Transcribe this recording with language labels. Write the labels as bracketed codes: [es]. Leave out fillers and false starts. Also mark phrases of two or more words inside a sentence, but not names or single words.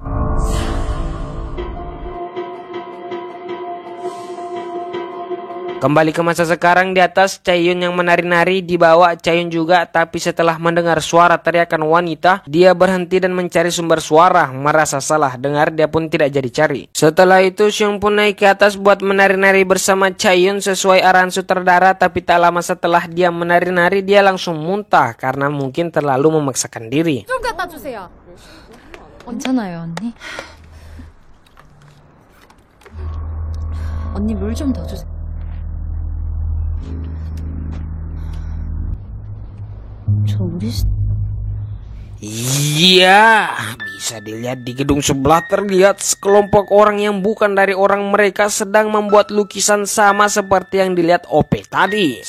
[id] Kembali ke masa sekarang, di atas Chayun yang menari-nari, dibawa Chayun juga, tapi setelah mendengar suara teriakan wanita, dia berhenti dan mencari sumber suara. Merasa salah dengar, dia pun tidak jadi cari. Setelah itu Siung pun naik ke atas buat menari-nari bersama Chayun sesuai arahan sutradara, tapi tak lama setelah dia menari-nari, dia langsung muntah karena mungkin terlalu memaksakan diri. [ko] 좀 갖다 주세요. 괜찮아요, 언니? 언니 물 좀 더 주세요. [id] Iya, bisa dilihat di gedung sebelah terlihat sekelompok orang yang bukan dari orang mereka sedang membuat lukisan sama seperti yang dilihat OP tadi.